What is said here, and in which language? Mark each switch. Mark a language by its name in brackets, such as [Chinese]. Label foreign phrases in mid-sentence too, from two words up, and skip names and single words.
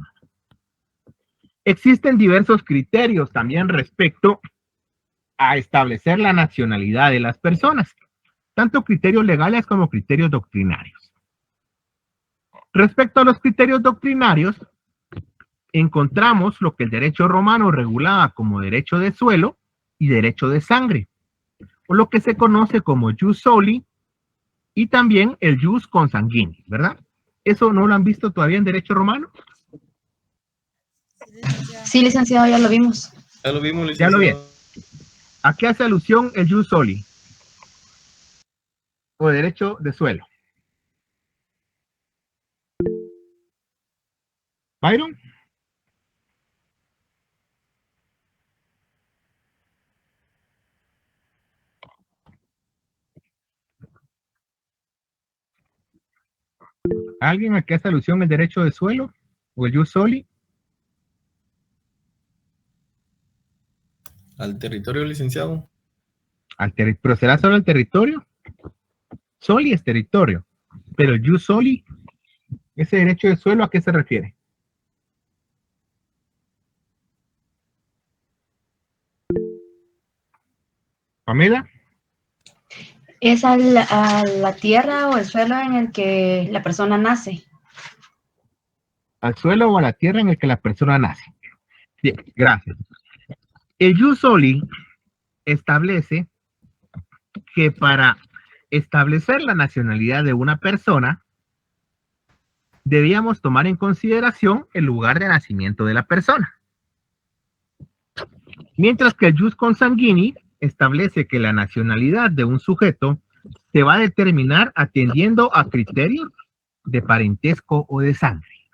[Spanish] Existen diversos criterios también respecto a establecer la nacionalidad de las personas, tanto criterios legales como criterios doctrinarios. Respecto a los criterios doctrinarios, encontramos lo que el derecho romano regulaba como derecho de suelo y derecho de sangre, o lo que se conoce como jus soli y también el [Latin] jus consanguinii, [Spanish] ¿verdad? ¿Eso no lo han visto todavía en derecho romano? Sí, licenciado, ya lo vimos. Ya lo vimos, Ya licenciado. lo vi. ¿A qué hace alusión el [Latin] jus soli? [Spanish] O derecho de suelo. ¿Byron? ¿Alguien a qué hace alusión el derecho de suelo? ¿O el [Latin] jus soli? [Spanish] Al territorio, licenciado. ¿Pero será solo el territorio? Soli es territorio, pero el [Latin] jus soli, [Spanish] ese derecho de suelo, ¿a qué se refiere? ¿Pamela? Es a la tierra o el suelo en el que la persona nace. ¿Al suelo o a la tierra en el que la persona nace? Bien, gracias. El [Latin] jus soli [Spanish] establece que para establecer la nacionalidad de una persona, debíamos tomar en consideración el lugar de nacimiento de la persona. Mientras que el [Latin] jus consanguinii [Spanish] establece que la nacionalidad de un sujeto se va a determinar atendiendo a criterios de parentesco o de sangre.